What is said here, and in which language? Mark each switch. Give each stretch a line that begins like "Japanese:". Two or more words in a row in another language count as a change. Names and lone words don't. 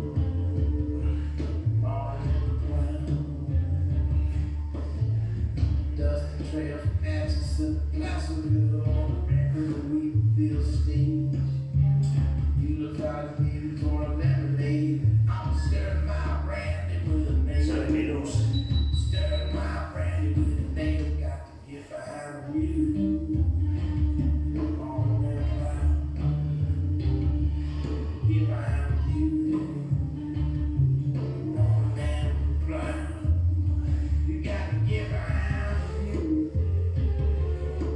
English: Morning cloud, dusty trail from Atchison, Placerville on the record of Wheatville stage. You look like a baby for a lemonade. I'm stirring my brandy with a
Danish: Så er det
English: nail. Meadows. Stirring my brandy with a nail. Got to get behind you. Morning cloud, get behind you. Morning cloud, you got to get behind you.